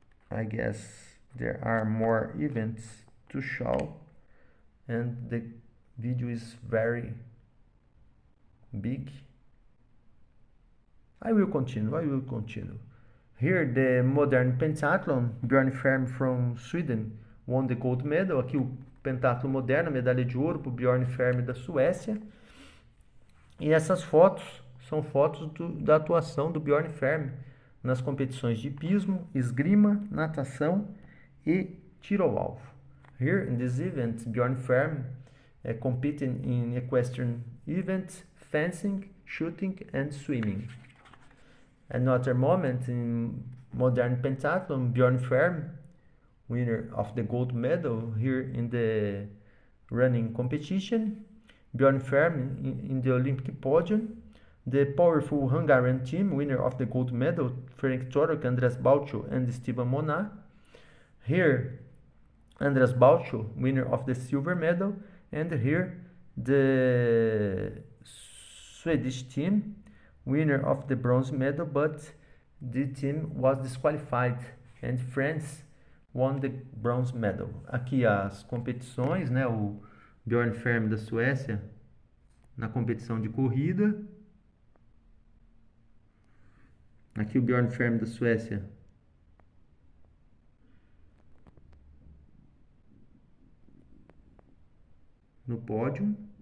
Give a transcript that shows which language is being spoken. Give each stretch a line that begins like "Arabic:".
English: I guess there are more events to show, and the video is very big. I will continue. Here, the modern pentathlon, Björn Ferm from Sweden won the gold medal.
Portuguese: Aqui o pentatlo moderno, medalha de ouro para o Björn Ferm da Suécia. E essas fotos são fotos da atuação do Björn Ferm nas competições de hipismo, esgrima, natação e tiro ao alvo.
English: Here in this event, Björn Ferm competing in equestrian events, fencing, shooting and swimming. Another moment in modern pentathlon, Björn Ferm, winner of the gold medal here in the running competition. Björn Ferm in the Olympic podium. The powerful Hungarian team, winner of the gold medal, Ferenc Torok, András Balcsó and Esteban Mona. Here, András Balcsó, winner of the silver medal. And here, the Swedish team, winner of the bronze medal, but the team was disqualified and France won the bronze medal.
Portuguese: Aqui as competições, né? O Björn Ferm da Suécia na competição de corrida. Aqui o Björn Ferm da Suécia no pódio.